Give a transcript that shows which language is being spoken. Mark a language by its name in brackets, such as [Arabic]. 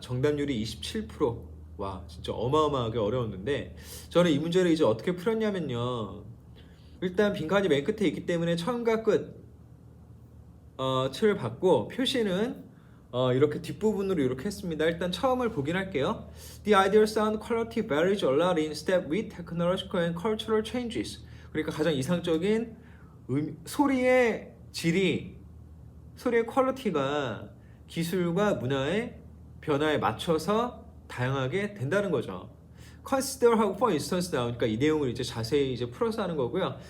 [Korean] 정답률이 27%. 와, 진짜 어마어마하게 어려웠는데 저는 이 문제를 이제 어떻게 풀었냐면요, 일단 빈칸이 맨 끝에 있기 때문에 처음과 끝 를 받고 표시는 이렇게 뒷부분으로 이렇게 했습니다. 일단 처음을 보긴 할게요. [English] The ideal sound quality varies a lot in step with technological and cultural changes. [Korean] 그러니까 가장 이상적인 소리의 질이, 소리의 퀄리티가 기술과 문화의 변화에 맞춰서 다양하게 된다는 거죠. consider하고 for instance 나오니까 이 내용을 이제 자세히 이제 풀어서 하는 거고요.